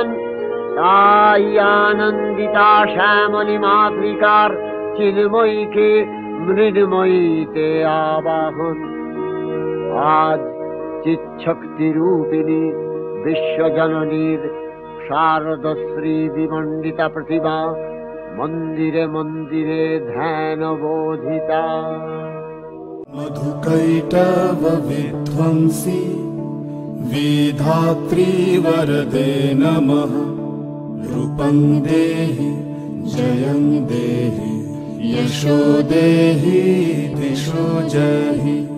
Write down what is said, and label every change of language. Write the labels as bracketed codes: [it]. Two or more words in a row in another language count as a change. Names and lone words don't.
[bn] তাই আনন্দিতা শ্যামলী মাতৃকার চিন্ময়ীকে মৃন্ময়ীতে আবাহন। আজ চিৎশক্তি রূপিণী বিশ্বজননীর শারদশ্রী বিমণ্ডিতা প্রতিমা মন্দিরে মন্দিরে ধ্যান বোধিতা। [sa] मधुकैटव विध्वंसी विधात्री वरदे नमः। रूपं देहि जयं देहि यशो देहि दिशो जहि।